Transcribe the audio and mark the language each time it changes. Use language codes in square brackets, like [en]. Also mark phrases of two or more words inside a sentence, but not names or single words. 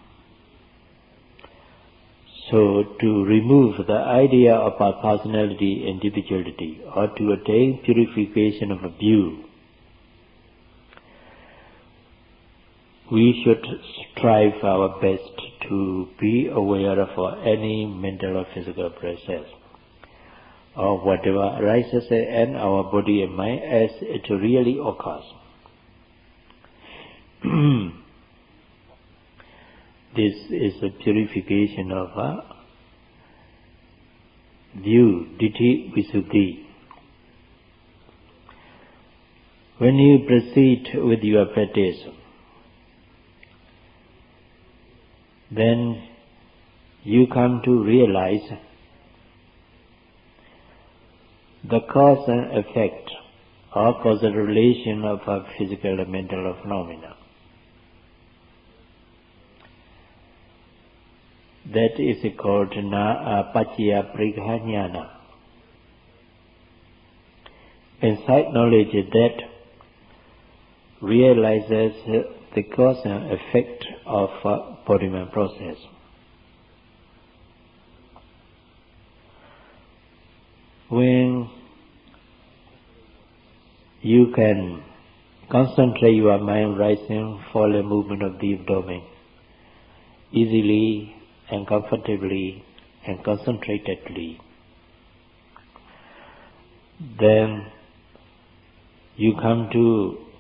[en] So, to remove the idea of our personality, individuality, or to attain purification of a view, we should strive our best to be aware of any mental or physical process, or whatever arises in our body and mind as it really occurs. This is a purification of a view, [pi] ditthi visuddhi. [en] When you proceed with your practice, then you come to realize the cause and effect or causal relation of a physical and mental phenomena. That is called [pi] paccaya prigahanyana. [en] Insight knowledge that realizes the cause and effect of body-mind process. When you can concentrate your mind rising, falling movement of the abdomen easily and comfortably and concentratedly, then you come to